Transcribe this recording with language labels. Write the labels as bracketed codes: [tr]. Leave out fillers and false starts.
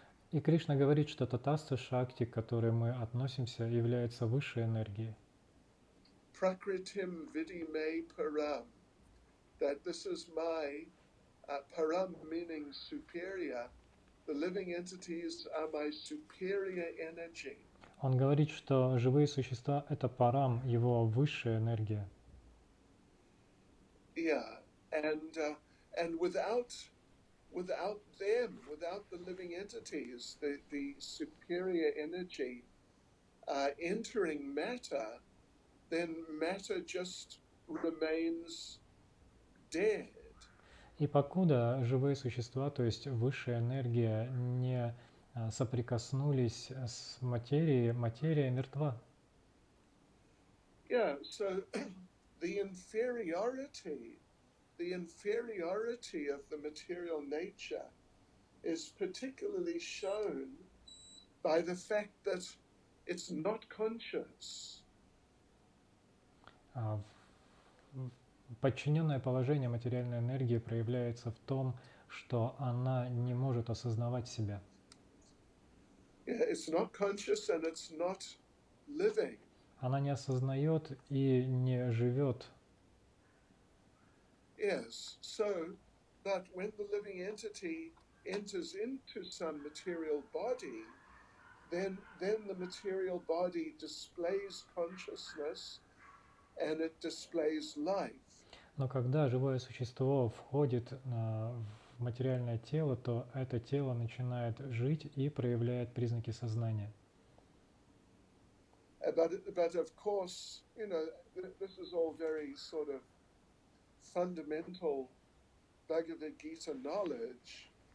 [ru] И Кришна говорит, что татаста шакти, к которой мы относимся, является высшей энергией. [sa] Prakritim vidime param. [en] That this is my param meaning superior. The living entities are my superior energy. [ru] Он говорит, что живые существа – это парам, его высшая энергия. [en] Yeah, and without them, without the living entities, the superior energy entering matter, then matter just remains dead. [ru] И покуда живые существа, то есть высшая энергия, не соприкоснулись с материей, материя мертва. [en] Yeah, so the inferiority of the material nature is particularly shown by the fact that it's not conscious. [ru] Подчиненное положение материальной энергии проявляется в том, что она не может осознавать себя. [en] Yeah, it's not conscious and it's not living. [ru] Она не осознает и не живет. [en] Yes, so that when the living entity enters into some material body, then the material body displays consciousness and it displays life. [ru] Но когда живое существо входит в материальное тело, то это тело начинает жить и проявляет признаки сознания. [en] But of course, you know, this is all very sort of fundamental Bhagavad Gita knowledge.